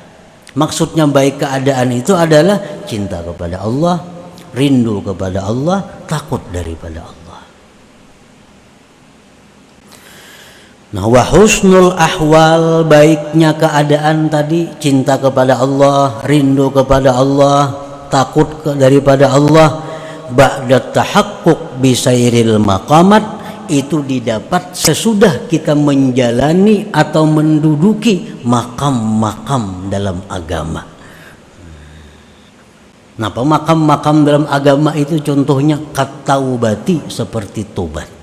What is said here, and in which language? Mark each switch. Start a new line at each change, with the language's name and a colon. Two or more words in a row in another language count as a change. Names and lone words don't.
Indonesian: Maksudnya baik keadaan itu adalah cinta kepada Allah, rindu kepada Allah, takut daripada Allah. Nah
Arabic: wa husnul ahwal,
Indonesian: baiknya keadaan tadi, cinta kepada Allah, rindu kepada Allah, takut daripada Allah,
Arabic: ba'da tahaqquq bisairil maqamat,
Indonesian: itu didapat sesudah kita menjalani atau menduduki makam-makam dalam agama. Napa makam-makam dalam agama itu contohnya kataubati, seperti tobat.